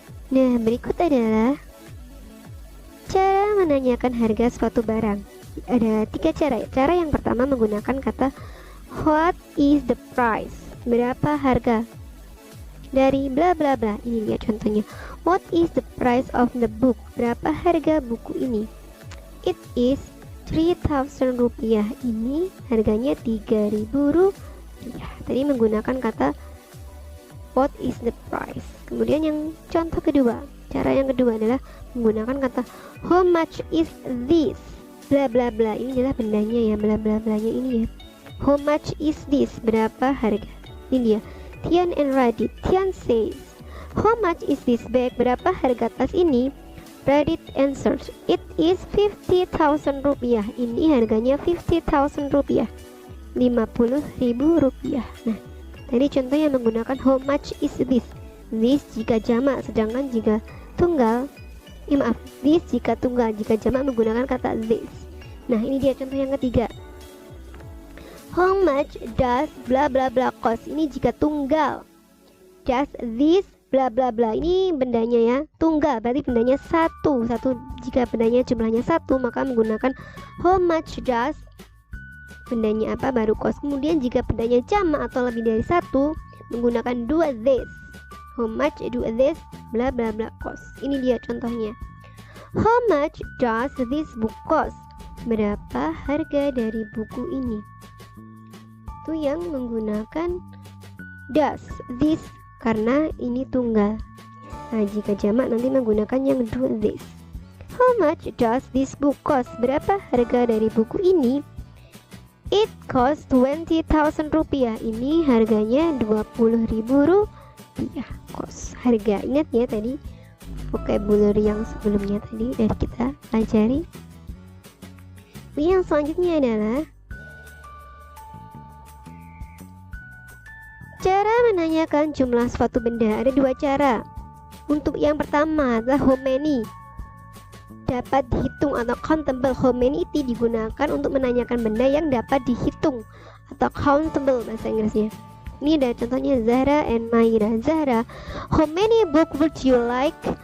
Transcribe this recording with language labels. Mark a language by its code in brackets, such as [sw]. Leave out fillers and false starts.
[id] Nah, berikut adalah cara menanyakan harga suatu barang. Ada 3 cara. Cara yang pertama menggunakan kata [en] what is the price? [id] Berapa harga dari bla bla bla. Ini dia contohnya. [en] What is the price of the book? [id] Berapa harga buku ini? [en] It is 3,000 rupiah. [id] Ini harganya 3.000 rupiah. Tadi menggunakan kata [en] what is the price. [id] Kemudian yang contoh kedua, cara yang kedua adalah menggunakan kata [en] how much is this? Bla bla bla. [id] Ini adalah bendanya ya, bla bla blanya ini ya. [en] How much is this? [id] Berapa harga? Ini dia. [en] Tian and Radit. Tian says, how much is this bag? [id] Berapa harga tas ini? [en] Radit answers, it is 50,000 rupiah. [id] Ini harganya 50,000 rupiah. 50.000 rupiah. Nah, tadi contohnya menggunakan [en] how much is this. [id] This jika jamak, sedangkan jika tunggal, this jika tunggal, jika jamak menggunakan kata this. Nah, ini dia contoh yang ketiga. [en] How much does bla bla bla cost? [id] Ini jika tunggal. [en] Does this bla bla bla. [id] Ini bendanya ya, tunggal berarti bendanya satu. Jika bendanya jumlahnya 1, maka menggunakan [en] how much does, [id] bendanya apa baru [en] cost. [id] Kemudian jika bendanya jamak atau lebih dari 1, menggunakan [en] do this. How much do this bla bla bla cost. [id] Ini dia contohnya. [en] How much does this book cost? [id] Berapa harga dari buku ini? Itu yang menggunakan [en] does this [id] karena ini tunggal. Nah, jika jamak nanti menggunakan yang [en] do this. How much does this book cost? [id] Berapa harga dari buku ini? [en] It cost 20,000 rupiah. [id] Ini harganya 20.000 rupiah. Cost, harga. Ingat ya tadi vocabulary yang sebelumnya tadi dari kita pelajari. Yang selanjutnya adalah cara menanyakan jumlah suatu benda. Ada 2 cara. Untuk yang pertama adalah [en] how many, [id] dapat dihitung atau countable. [en] How many [id] itu digunakan untuk menanyakan benda yang dapat dihitung atau countable bahasa Inggrisnya. Ini ada contohnya [en] Zahra and Maira. Zahra, how many book would you like?